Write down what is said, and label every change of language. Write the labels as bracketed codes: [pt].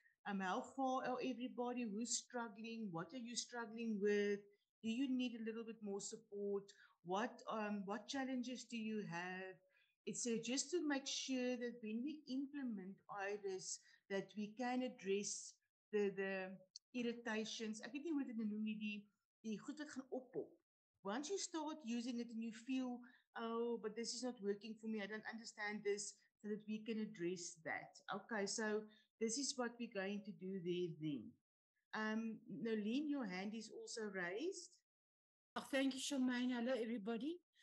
[en] How far are everybody? Who's struggling? What are you struggling with? Do you need a little bit more support? What challenges do you have? It's just to make sure that when we implement IRIS, that we can address the irritations. [af] Ek weet nie hoe dit noem nie, die goed wat gaan oppop. [en] Once you start using it and you feel, oh, but this is not working for me, I don't understand this, so that we can address that. Okay, so this is what we're going to do there then. Nolene, your hand is also raised. Oh, thank you, Charmaine. Hello, everybody.